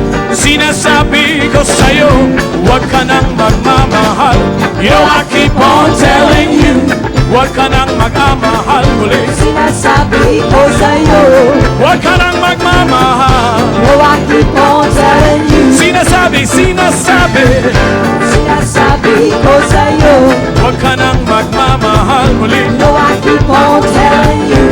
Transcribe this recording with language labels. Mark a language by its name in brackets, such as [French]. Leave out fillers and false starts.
[Filipino] Sinasabi ko sa'yo, huwag ka nang magmamahal. [English] You know I keep on telling you, [Filipino] huwag ka nang magmamahal muli. Sinasabi ko sa'yo, huwag ka nang magmamahal. [English] You know I keep on telling you. [Filipino] Sinasabi ko sa'yo, huwag ka nang magmamahal muli. [English] You know I keep on telling you.